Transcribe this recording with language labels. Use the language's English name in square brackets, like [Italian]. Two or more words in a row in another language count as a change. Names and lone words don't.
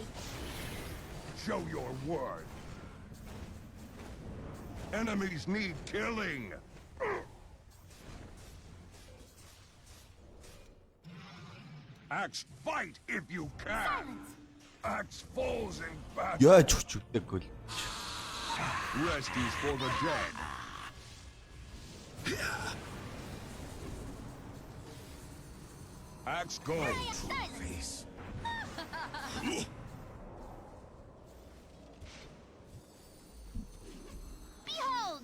[English] Show your worth. Enemies need killing. Axe, fight if you can. Axe falls in battle. Яа чүчүгтэйгүй л. Rest is for the dead. Axe go. Face. Behold!